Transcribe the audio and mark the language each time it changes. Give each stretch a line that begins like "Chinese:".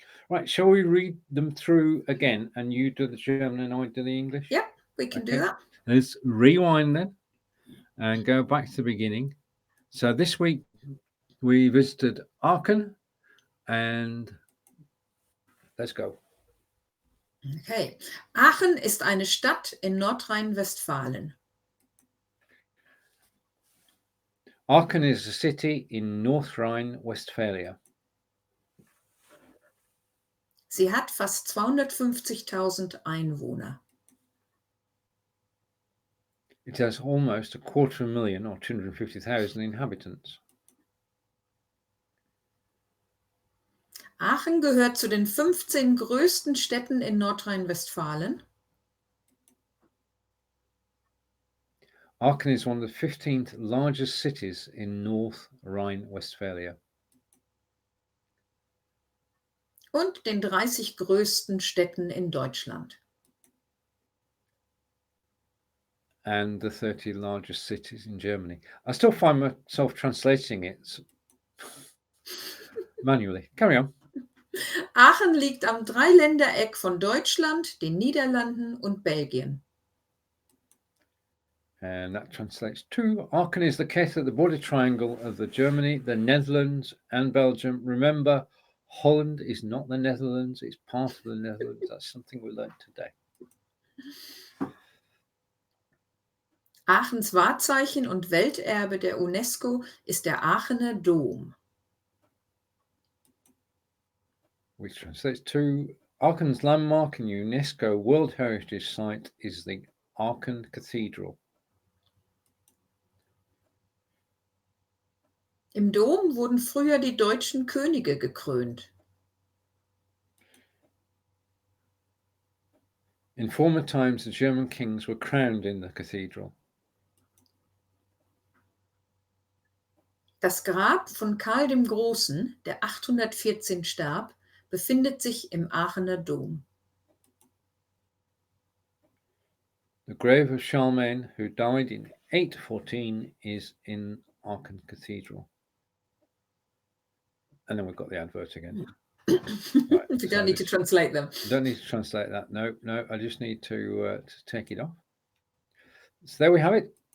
English: Right, shall we read them through again? And you do the German and I do the English? Yep, we can do that. Let's rewind then and go back to the beginning. So this week we visited Aachen, and let's go. Okay.
German: Aachen ist eine Stadt in Nordrhein-Westfalen.
English: Aachen is a city in North Rhine-Westphalia.
German: Sie hat fast 250.000 Einwohner.
English: It has almost 250,000 or 250,000 inhabitants.
German: Aachen gehört zu den 15 größten Städten in Nordrhein-Westfalen.
English: Aachen is one of the 15th largest cities in North Rhine-Westphalia.
German: Und den 30 größten Städten in Deutschland.
English: And the 30 largest cities in Germany. I still find myself translating it manually. Carry on.
German: Aachen liegt am Drei-Länder-Eck von Deutschland, den Niederlanden und Belgien.
English: And that translates to Aachen is located at the border triangle of Germany, the Netherlands and Belgium. Remember, Holland is not the Netherlands, it's part of the Netherlands. That's something we learned today.
German: Aachens Wahrzeichen und Welterbe der UNESCO ist der Aachener Dom.
English: Which translates to Aachen's landmark and UNESCO World Heritage Site is the Aachen Cathedral.
German: Im Dom wurden früher die deutschen Könige gekrönt.
English: In former times, the German kings were crowned in the cathedral.
German: Das Grab von Karl dem Großen, der 814 starb, befindet sich im Aachener Dom.
English: The grave of Charlemagne, who died in 814, is in Aachen Cathedral. And then we've got the advert again. Right, you don't need to translate them. Don't need to translate that. No, I just need to take it off. So there we have it.